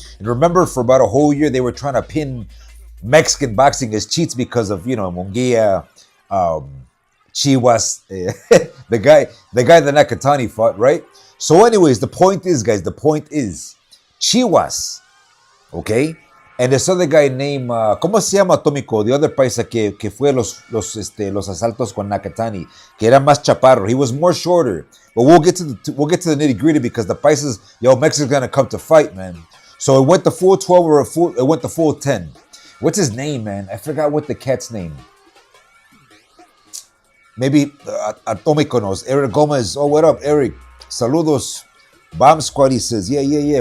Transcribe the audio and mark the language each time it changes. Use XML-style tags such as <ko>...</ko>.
<en>And remember, for about a whole year, they were trying to pin Mexican boxing as cheats because of, Munguia, Chivas, the guy that Nakatani fought, right? So, anyways, the point is, guys, Chivas, okay? And this other guy named,</en> <es>¿cómo se llama, Tómico?</es> <en>The other</en> <es>paisa que fue los asaltos con Nakatani, que era más chaparro.</es> <en>He was more shorter. But we'll get to the nitty gritty because the paisas, Mexico's gonna come to fight, man. So it went the full 12 or it went the full 10. What's his name, man? I forgot what the cat's name. Maybe Atomico knows. Eric Gomez. Oh, what up, Eric? Saludos. Bomb Squad, he says. Yeah.</en>